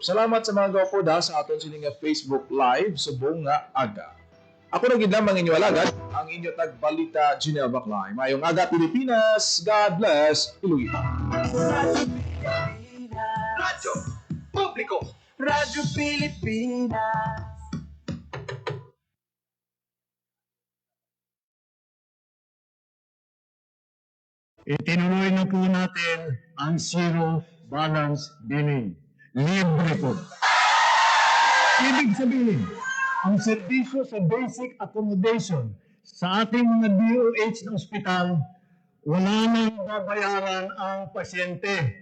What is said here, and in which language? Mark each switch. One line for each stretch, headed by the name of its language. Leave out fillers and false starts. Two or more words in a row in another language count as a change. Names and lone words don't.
Hiligaynon: Salamat sa mga gawpo da sa aton sining nga Facebook Live subong nga aga. Ako na gid lamang inyo alagad, ang inyo tagbalita Junel Baclay. Mayong aga Pilipinas,
English: God bless
Hiligaynon: Iloilo. Radyo Publiko. Radyo Pilipinas.
Filipino: Itinuloy na po natin ang zero balance billing. Libre po. Ibig sabihin, ang serbisyo sa
English: basic accommodation
Filipino: sa ating mga DOH na ospital, wala nang babayaran ang pasyente.